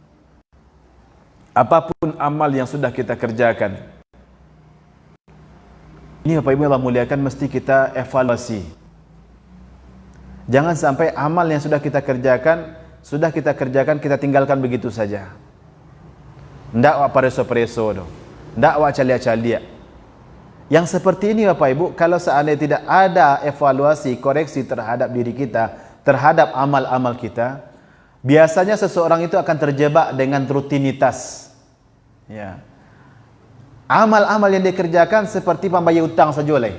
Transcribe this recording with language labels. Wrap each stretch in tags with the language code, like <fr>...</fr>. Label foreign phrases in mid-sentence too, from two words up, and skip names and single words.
<id>Apapun amal yang sudah kita kerjakan, ini Bapak Ibu yang Allah muliakan, mesti kita evaluasi. Jangan sampai amal yang sudah kita kerjakan, kita tinggalkan begitu saja.</id> <min>Ndak wak pareso-pareso do. Ndak wak calia-calia.</min> <id>Yang seperti ini Bapak Ibu, kalau seandainya tidak ada evaluasi, koreksi terhadap diri kita, terhadap amal-amal kita, biasanya seseorang itu akan terjebak dengan rutinitas. Ya. Amal-amal yang dikerjakan seperti pembayar utang saja lah.</id>